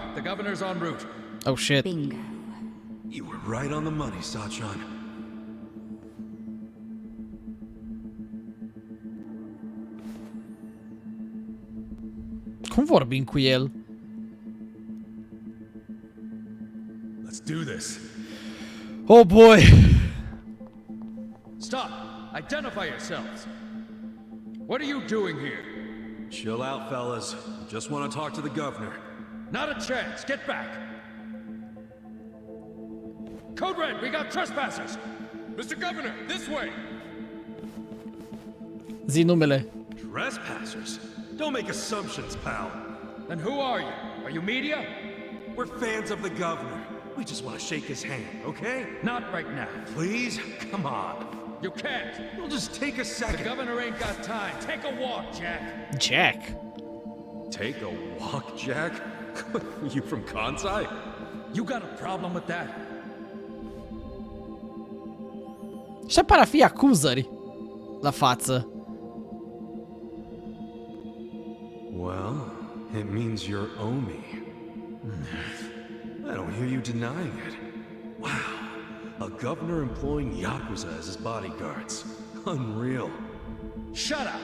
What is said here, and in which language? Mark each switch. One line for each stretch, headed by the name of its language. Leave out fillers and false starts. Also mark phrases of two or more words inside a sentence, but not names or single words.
English: The governor's en route. Oh shit. Bingo. You were right on the money, Sachan.
Romanian: Cum vorbim cu el?
English: Let's do this. Oh boy. Stop! Identify yourselves. What are you doing here? Chill out, fellas. Just want to talk to the governor. Not a chance. Get back. Code Red, we got trespassers. Mr. Governor, this way.
Romanian: Zi numele.
English: Trespassers? Don't make assumptions, pal. Then who are you? Are you media? We're fans of the governor. We just want to shake his hand, okay? Not right now. Please? Come on. You can't. We'll just take a second. The governor ain't got time. Take a walk, Jack. Jack. Take a walk, Jack? You from Kansai? You got a problem with that?
Romanian: Și apar a fi acuzări la față.
English: Well, it means you're Omi. I don't hear you denying it. Wow, a governor employing Yakuza as his bodyguards. Unreal. Shut up!